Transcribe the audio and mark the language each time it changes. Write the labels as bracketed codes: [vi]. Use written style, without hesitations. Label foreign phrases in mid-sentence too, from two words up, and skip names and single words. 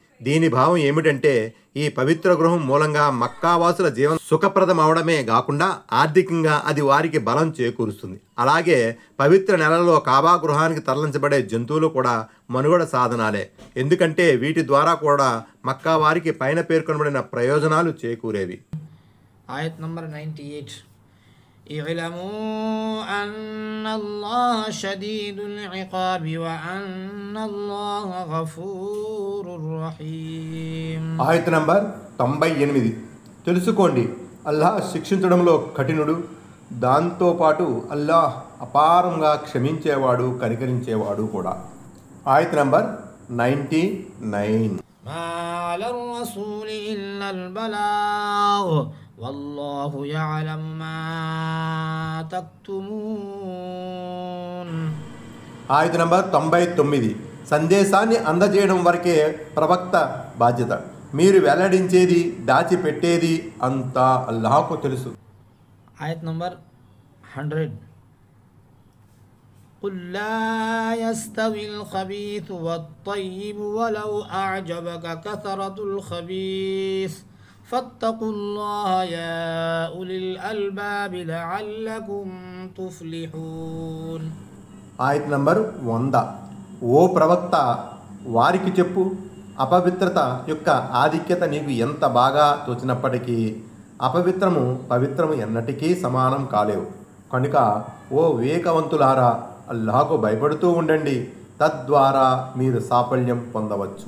[te] దీని భావం ఏమిటంటే ఈ పవిత్ర గృహం మూలంగా మక్కావాసుల జీవనం సుఖప్రదం అవడమే కాకుండా ఆర్థికంగా అది వారికి బలం చేకూరుస్తుంది. అలాగే పవిత్ర నెలలో కాబా గృహానికి తరలించబడే జంతువులు కూడా మనుగడ సాధనాలే. ఎందుకంటే వీటి ద్వారా కూడా మక్కా వారికి పైన పేర్కొనబడిన ప్రయోజనాలు చేకూరేవి. ఆయత్ నంబర్ 98. [ar] اعلموا أن الله شديد العقاب وأن الله غفور رحيم. [te] ఆయత నంబర్ 98. తెలుసుకోండి, అల్లాహ్ శిక్షించడంలో కఠినుడు, దాంతోపాటు అల్లాహ్ అపారంగా క్షమించేవాడు, కనికరించేవాడు కూడా. ఆయత నంబర్ 99. [ar] ما على الرسول إلا البلاغ والله يعلم ما تكتمون. [te] ఆయత నంబర్ 99. సందేశాన్ని అందజేయడం వరకే ప్రవక్త బాధ్యత. మీరు వెల్లడించేది, దాచిపెట్టేది అంతా అల్లాహకు తెలుసు. ఆయత్ నంబర్ 100. [ar] قل لا يستوي الخبيث والطيب ولو أعجبك كثرة الخبيث فاتقوا الله يا أولي الألباب لعلكم تفلحون. [te] ఆయత్ నంబర్ 100. ఓ ప్రవక్త, వారికి చెప్పు, అపవిత్రత యొక్క ఆధిక్యత నీకు ఎంత బాగా తోచినప్పటికీ అపవిత్రము పవిత్రము ఎన్నటికీ సమానం కాలేవు. కనుక ఓ వివేకవంతులారా, అల్లాహకు భయపడుతూ ఉండండి, తద్వారా మీరు సాఫల్యం పొందవచ్చు.